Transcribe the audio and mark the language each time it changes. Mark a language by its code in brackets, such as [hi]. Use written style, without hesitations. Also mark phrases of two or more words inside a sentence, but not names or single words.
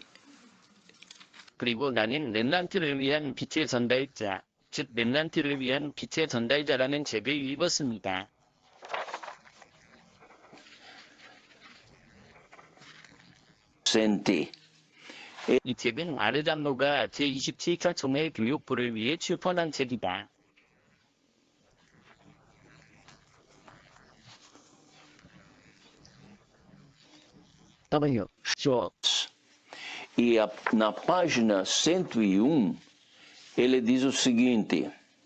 [ko] 그리고 나는 렘넌트를 위한 빛의 전달자, 즉 렘넌트를 위한 빛의 전달자라는 책을 읽었습니다. [pt] Senti [ko] 이 책은 아르담노가 제27차 총회 교육부를 위해 출판한 책이다. W. Shaw. [pt] e na página 101 ele diz o seguinte: